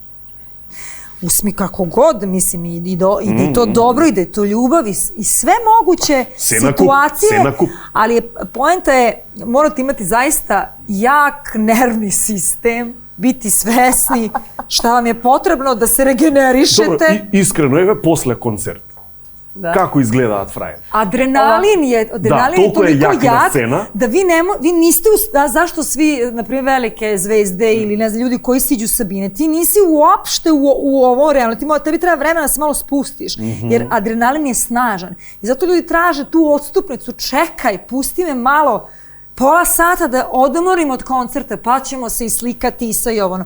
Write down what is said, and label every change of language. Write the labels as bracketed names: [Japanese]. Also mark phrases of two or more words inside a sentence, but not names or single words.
[Serbian] Usmi kako god, mislim, i da je to dobro, i da je to ljubav i sve moguće situacije, ali poenta je, morate imati zaista jak nervni sistem, biti svesni šta vam je potrebno da se regenerišete. Dobro, iskreno, [Macedonian] evе после концерт. Како изгледаат фрајери? [Serbian] Adrenalin je toliko jak da vi niste, zašto svi, na primjer, velike zvezde ili ne znam, ljudi koji siđu sa bine, ti nisi uopšte u ovo realno, tebi treba vremena da se malo spustiš, jer adrenalin je snažan. I zato ljudi traže tu odstupnicu, čekaj, pusti me malo, pola sata da odomorim od koncerta, pa ćemo se i slikati i sve i ovo.